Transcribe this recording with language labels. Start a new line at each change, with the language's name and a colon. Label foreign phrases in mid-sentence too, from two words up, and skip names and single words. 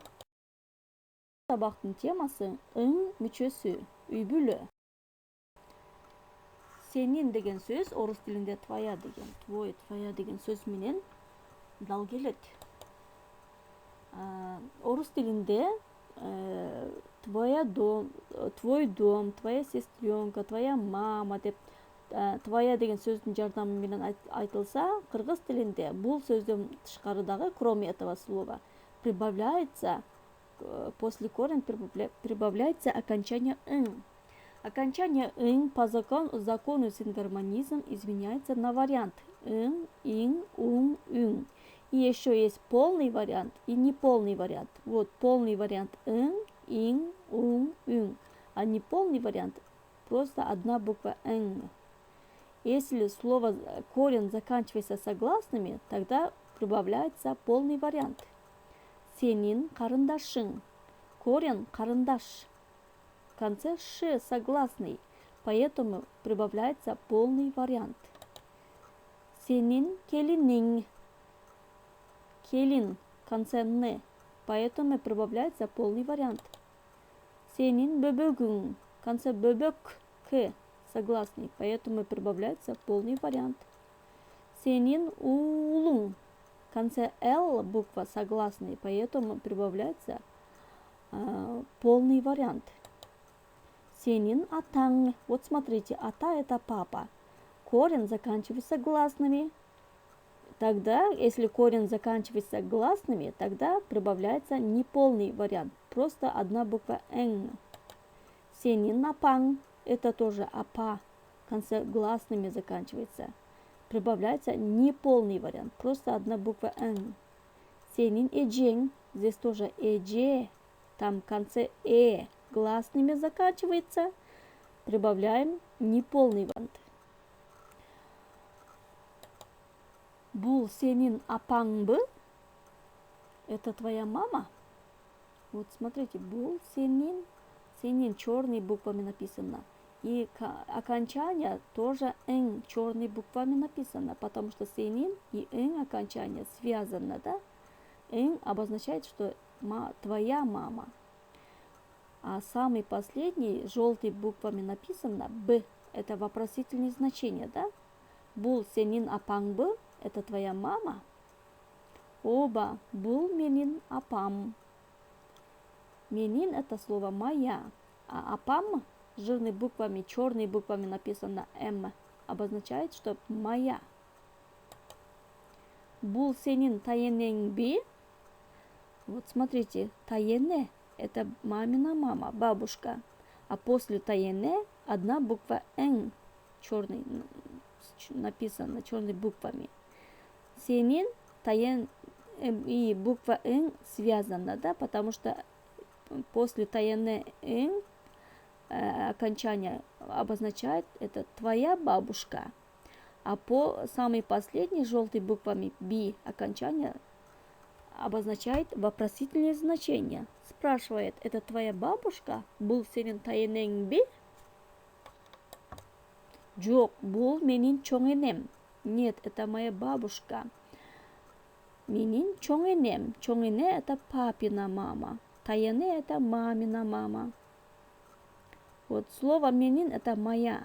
Kyrgyz: Сабактын темасы ың мүчөсү, үй бүлө. Сенин деген сөз орус тилинде твоя деген сөз менен дал келет. Орус тилинде
Russian: твой дом, твоя сестренка, твоя мама
Kyrgyz: деп твоя деген сөздүн жардамы менен айтылса, кыргыз тилинде бул сөздөн тышкары дагы,
Russian: кроме этого слова, прибавляется после корня прибавляется окончание ың. Окончание ың по закону сингармонизм изменяется на вариант ың, ing, ung, üng. И еще есть полный вариант и неполный вариант. Вот полный вариант ың, ing, ung, üng. А неполный вариант просто одна буква ң. Если слово корень заканчивается согласными, тогда прибавляется полный вариант.
Kyrgyz: Сенин карындашың. Корень карындаш.
Russian: В конце ш согласный, поэтому прибавляется полный вариант.
Kyrgyz: Сенин келиниң.
Russian: Келин в конце н, поэтому прибавляется полный вариант.
Kyrgyz: Сенин бөбөгүң.
Russian: В конце бөбөк к согласный, поэтому прибавляется полный вариант.
Kyrgyz: Сенин уулуң.
Russian: В конце л буква согласный, поэтому прибавляется полный вариант.
Kyrgyz: Сенин атаң.
Russian: Вот смотрите, ата это папа. Корень заканчивается гласными. Тогда, если корень заканчивается гласными, тогда прибавляется неполный вариант. Просто одна буква ң.
Kyrgyz: Сенин апаң.
Russian: Это тоже апа. В конце гласными заканчивается. Прибавляется неполный вариант. Просто одна буква ң.
Kyrgyz: Сенин эжең.
Russian: Здесь тоже эже. Там в конце гласными заканчивается. Прибавляем неполный вариант.
Kyrgyz: Бул сенин апаңбы?
Russian: Это твоя мама? Вот смотрите,
Kyrgyz: бул сенин.
Russian: Сенин черными буквами написано. И окончание тоже ң черными буквами написано, потому что сенин и ң окончание связано, да? Ң обозначает, что твоя мама. А самый последний желтыми буквами написано б. Это вопросительное значение,
Kyrgyz: да? Бул сенин апаңбы?
Russian: Это твоя мама? Оба.
Kyrgyz: Бул менин апам. Менин
Russian: это слово моя. А апам жирными буквами, черными буквами написано м. Обозначает, что моя.
Kyrgyz: Бул сенин таенеңби?
Russian: Вот смотрите, таене это мамина мама, бабушка. А после таене одна буква ң черный написано черными буквами.
Kyrgyz: Сенин, таен
Russian: и буква ң связана, да, потому что после таене ң окончание обозначает это твоя бабушка. А по самой последней желтой буквами би окончание обозначает вопросительное значение. Спрашивает, это твоя бабушка?
Kyrgyz: Бул сенин таенеңби? Жок, бул менин чоң энем.
Russian: Нет, это моя бабушка.
Kyrgyz: Менин чоң энем. Чоң эне
Russian: это папина мама. Таене это мамина мама. Вот слово менин это моя.